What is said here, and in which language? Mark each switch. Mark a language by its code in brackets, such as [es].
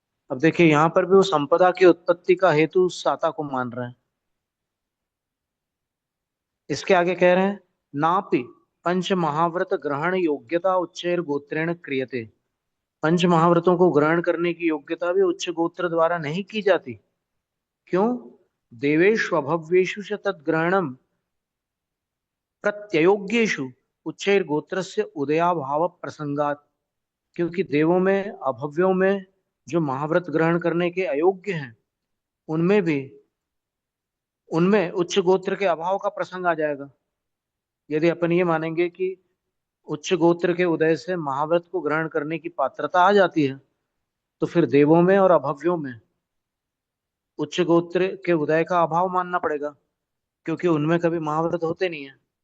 [hi] अब देखिए यहां पर भी वो संपदा की उत्पत्ति का हेतु साता को मान रहे हैं। इसके आगे कह रहे हैं, [sa] नापि पंच महाव्रत ग्रहण योग्यता उच्चैर गोत्रेण क्रियते। [hi] पंच महाव्रतों को ग्रहण करने की योग्यता भी उच्च गोत्र द्वारा नहीं की जाती। क्यों? [sa] देवेषु अभव्येषु च तद्ग्रहणम प्रत्ययोग्येषु उच्चैर गोत्रस्य उदयाभाव प्रसंगात। [hi] क्योंकि देवों में, अभव्यों में जो महाव्रत ग्रहण करने के अयोग्य हैं, उनमें भी, उनमें उच्च गोत्र के अभाव का प्रसंग आ जाएगा। यदि अपन ये मानेंगे कि उच्च गोत्र के उदय से महाव्रत को ग्रहण करने की पात्रता आ जाती है, तो फिर देवों में और अभव्यों में उच्च गोत्र के उदय का अभाव मानना पड़ेगा, क्योंकि उनमें कभी महाव्रत होते नहीं है।